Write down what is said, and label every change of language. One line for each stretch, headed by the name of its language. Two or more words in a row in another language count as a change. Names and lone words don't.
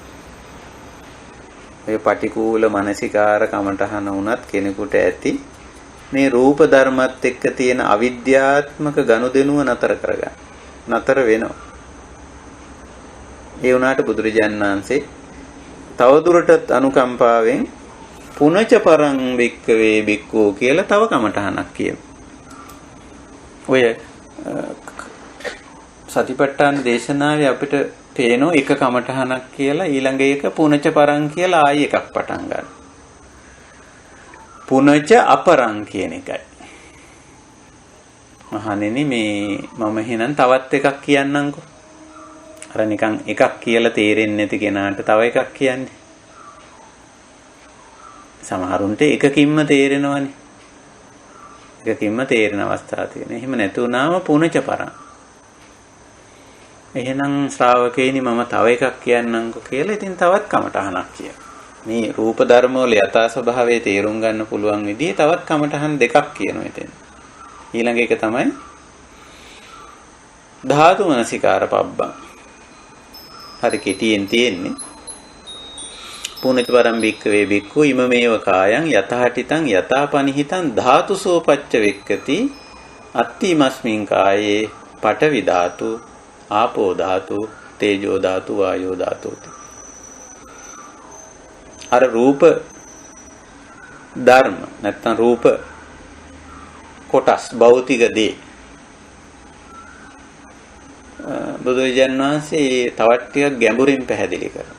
Sinhala: ඔය පටිකූල මානසිකාර කමඨහන උනත් කෙනෙකුට ඇති. මේ රූප ධර්මත් එක්ක තියෙන අවිද්‍යාත්මක ගනුදෙනුව නතර කරගන්න. නතර වෙනවා. ඒ වුණාට බුදුරජාණන් වහන්සේ තවදුරටත් අනුකම්පාවෙන්
Pali: පුනච පරං වික්කවේ බික්කෝ
Sinhala: කියලා තව කමඨහනක් කියනවා. ඔය සතිපට්ඨාන දේශනාවේ අපිට පේනෝ එක කමඨහනක් කියලා ඊළඟ එක
Pali: පුනච පරං
Sinhala: කියලා ආයි එකක් පටන් ගන්න.
Pali: පුනච අපරං
Sinhala: කියන එකයි. මහණෙනි මේ මම එහෙනම් තවත් එකක් කියන්නම්කෝ. අර නිකන් එකක් කියලා තේරෙන්නේ නැති කෙනාට තව එකක් කියන්නේ. සමහරුන්ට එකකින්ම තේරෙනවනේ. එකකින්ම තේරෙන අවස්ථා තියෙනවා. එහෙම නැතු වුණාම
Pali: පුනච පරං.
Sinhala: එහෙනම් ශ්‍රාවකේනි මම තව එකක් කියන්නම්කෝ කියලා ඉතින් තවත් කමඨහනක් කියනවා. මේ රූප ධර්ම වල යථා ස්වභාවය තේරුම් ගන්න පුළුවන් විදිහේ තවත් කමඨහන් දෙකක් කියනවා එතෙන්. ඊළඟ එක තමයි
Pali: ධාතු මනසිකාර පබ්බං.
Sinhala: හරි කෙටියෙන් තියෙන්නේ
Pali: පුනච පරම් බික්කවේ බික්කු ඉමමේව කායං යතහටිතං යතාපනිහිතං ධාතුසෝ පච්ච වෙක්කති අත්තිමස්මින් කායේ පඨවි ධාතු ආපෝ ධාතු තේජෝ ධාතු වායෝ ධාතු.
Sinhala: අර රූප ධර්ම නැත්නම් රූප කොටස් භෞතික දේ බුදුරජාණන් වහන්සේ තවත් ටිකක් ගැඹුරින් පැහැදිලි කරනවා.